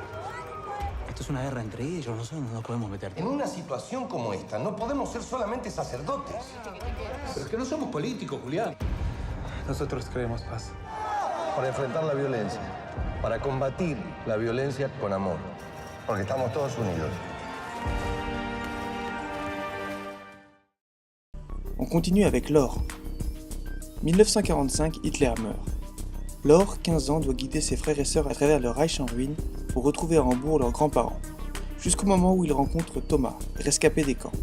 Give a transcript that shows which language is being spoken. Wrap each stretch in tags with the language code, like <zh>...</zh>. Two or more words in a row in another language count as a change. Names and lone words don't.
<es>Esto es una guerra entre ellos. Nosotros no nos podemos meter. En una situación como esta, no podemos ser solamente sacerdotes. Pero es que no somos políticos, Julián. Nosotros queremos paz. Para enfrentar la violencia, para combatir la violencia con amor, porque estamos todos unidos.</es> <fr>On continue avec L'Or. 1945, Hitler meurt. L'Or, 15 ans, doit guider ses frères et sœurs à travers le Reich en ruine pour retrouver à Hambourg leurs grands-parents, jusqu'au moment où il rencontre Thomas, rescapé des camps.</fr>